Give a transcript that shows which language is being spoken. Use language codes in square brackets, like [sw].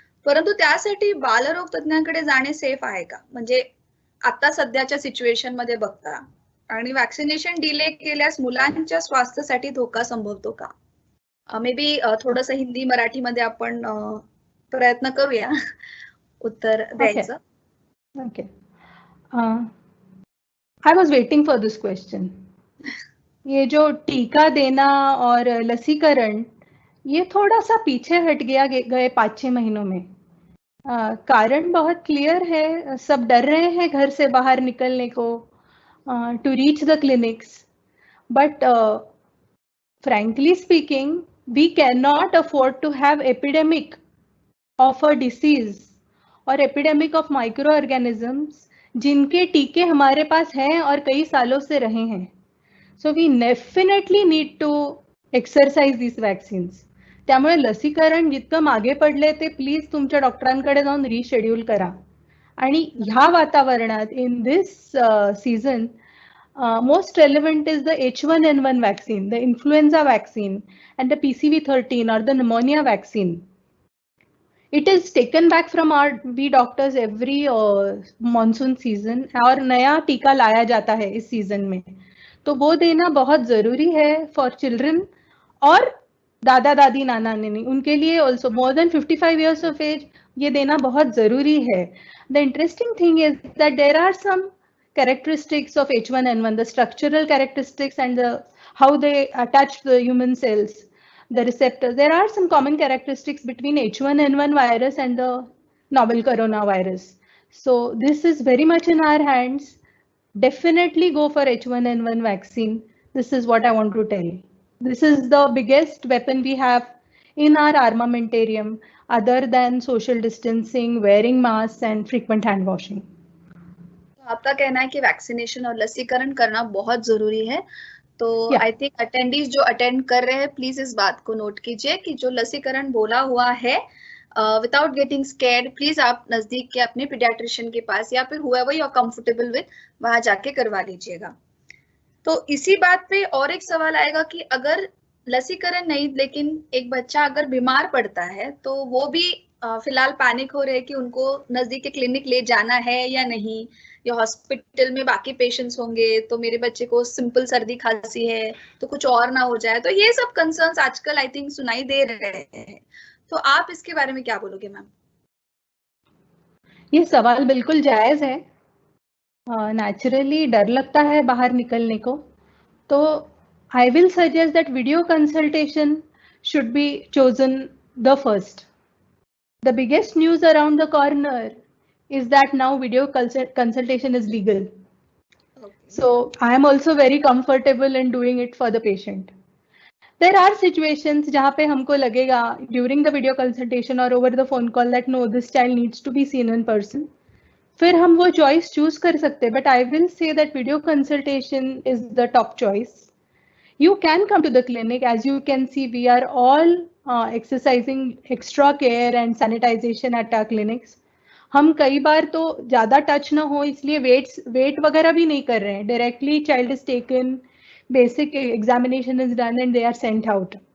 [mr] परंतु त्यासाठी बालरोग तज्ञांकडे जाणे सेफ आहे का, म्हणजे आता सध्याच्या सिच्युएशन मध्ये बघता, आणि वॅक्सिनेशन डिले केल्यास मुलांच्या स्वास्थ्यासाठी धोका संभवतो का? मे बी थोडस हिंदी मराठीमध्ये आपण प्रयत्न करूया उत्तर द्यायचं. [en] Okay, I was waiting for this question. [hi] ये जो टीका देना और लसीकरण, ये थोड़ा सा पीछे हट गया गए 5-6 महीनों में. कारण बहुत क्लियर है, सब डर रहे हैं घर से बाहर निकलने को, [en] to reach the clinics, but frankly speaking, we cannot afford to have epidemic of a disease or epidemic of microorganisms [hi] जिनके टीके हमारे पास हैं और कई सालों से रहे हैं. [en] So we definitely need to exercise these vaccines. [mr] त्यामुळे लसीकरण जितकं मागे पडले ते प्लीज तुमच्या डॉक्टरांकडे जाऊन रिशेड्यूल करा. आणि ह्या वातावरणात [en] In this season most relevant is the H1N1 vaccine, the influenza vaccine, and the PCV13 or the pneumonia vaccine. It is taken back from we doctors every monsoon season, [hi] और नया टीका लाया जाता है इस सीजन में, तो वो देना बहुत जरूरी है [en] For children. [hi] और दादा दादी नाना नानी उनके लिए [en] also more than 55 years of age, [hi] ये देना बहुत जरूरी है. [en] The interesting thing is that there are some characteristics of H1N1, the structural characteristics and how they attach to the human cells, the receptors. There are some common characteristics between H1N1 virus and the novel coronavirus. So this is very much in our hands. Definitely go for H1N1 vaccine. This is what I want to tell you. This is the biggest weapon we have in our armamentarium, other than social distancing, wearing masks, and frequent hand washing. [hi] आपका कहना है कि vaccination और लसीकरण करना बहुत जरूरी है, तो [en] I think [hi] अटेंडीज जो अटेंड कर रहे हैं प्लीज इस बात को नोट कीजिए कि जो लसीकरण बोला हुआ है [en] without getting scared, [hi] प्लीज आप नजदीक के अपने पीडियाट्रिशियन के पास या फिर [en] wherever you are comfortable with [hi] वहां जाके करवा लीजिएगा। तो इसी बात पे और एक सवाल आएगा कि अगर लसीकरण नहीं लेकिन एक बच्चा अगर बीमार पड़ता है तो वो भी फिलहाल पैनिक हो रहे हैं कि उनको नजदीक के क्लिनिक ले जाना है या नहीं, या हॉस्पिटल में बाकी पेशेंट्स होंगे तो मेरे बच्चे को सिंपल सर्दी खांसी है तो कुछ और ना हो जाए। तो ये सब कंसर्न्स आजकल [en] I think [hi] सुनाई दे रहे हैं, तो आप इसके बारे में क्या बोलोगे मैम? ये सवाल बिल्कुल जायज है। [en] naturally [hi] डर लगता है बाहर निकलने को, तो [en] I will suggest that video consultation should be chosen the first. The biggest news around the corner is that now video consultation is legal. Okay. So I am also very comfortable in doing it for the patient. There are situations [hi] जहाँ पे हमको लगेगा [en] during the video consultation or over the phone call that no, this child needs to be seen in person. [hi] फिर हम वो [en] choice choose [hi] कर सकते, [en] but I will say that video consultation is the top choice. You can come to the clinic. As you can see, we are all exercising extra care and sanitization at our clinics. [hi] हम कई बार तो ज़्यादा touch ना हो इसलिए wait वगैरह भी नहीं कर रहे हैं। [en] Directly child is taken, basic examination is done and they are sent out.